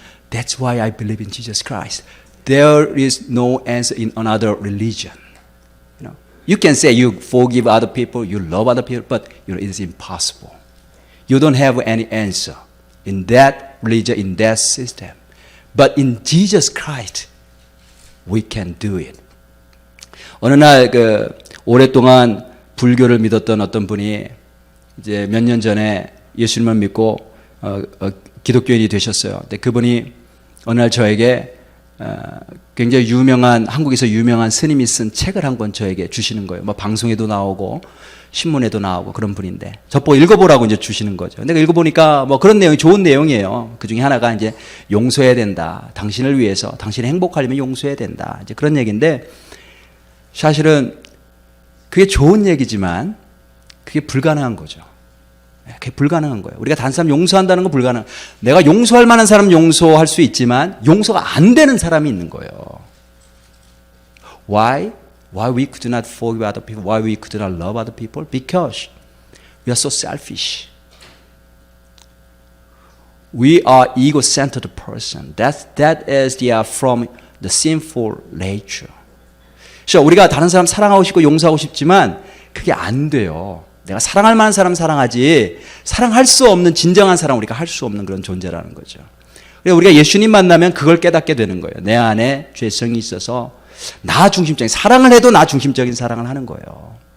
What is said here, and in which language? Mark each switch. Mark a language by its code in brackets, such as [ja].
[en] That's why I believe in Jesus Christ. There is no answer in another religion. You can say you forgive other people, you love other people, but it is impossible. You don't have any answer in that religion, in that system. But in Jesus Christ, we can do it. [ko] 어느 날 오랫동안 불교를 믿었던 어떤 분이 이제 몇 년 전에 예수님을 믿고 기독교인이 되셨어요. 근데 그분이 어느 날 저에게 굉장히 한국에서 유명한 스님이 쓴 책을 한 권 저에게 주시는 거예요. 방송에도 나오고 신문에도 나오고 그런 분인데 저보고 읽어보라고 이제 주시는 거죠. 내가 읽어보니까 그런 내용이 좋은 내용이에요. 그 중에 하나가 이제 용서해야 된다. 당신을 위해서, 당신이 행복하려면 용서해야 된다. 이제 그런 얘기인데 사실은 그게 좋은 얘기지만 그게 불가능한 거죠. 그게 불가능한 거예요. 우리가 다른 사람 용서한다는 건 불가능. 내가 용서할 만한 사람 용서할 수 있지만 용서가 안 되는 사람이 있는 거예요. [en] Why? Why we could not forgive other people? Why we could not love other people? Because we are so selfish. We are ego-centered person. That is from the sinful nature. [ko] 그래서 우리가 다른 사람 사랑하고 싶고 용서하고 싶지만 그게 안 돼요. 내가 사랑할 만한 사람 사랑하지 사랑할 수 없는 진정한 사랑 우리가 할 수 없는 그런 존재라는 거죠. 그래서 우리가 예수님 만나면 그걸 깨닫게 되는 거예요. 내 안에 죄성이 있어서 나 중심적인 사랑을 해도 나 중심적인 사랑을 하는 거예요.